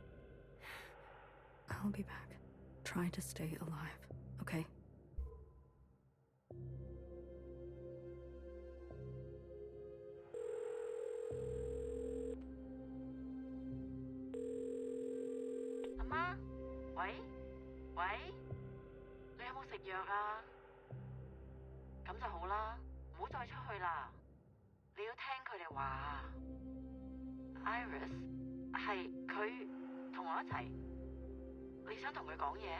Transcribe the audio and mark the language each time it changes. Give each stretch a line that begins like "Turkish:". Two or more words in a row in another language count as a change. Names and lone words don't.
English: I'll be back. Try to stay alive, okay? Amma?
Cantonese: 喂？喂？你有冇食藥啊？咁就好啦，唔好再出去啦。你要聽佢哋話。Iris 係佢同我一齊，你想同佢講嘢？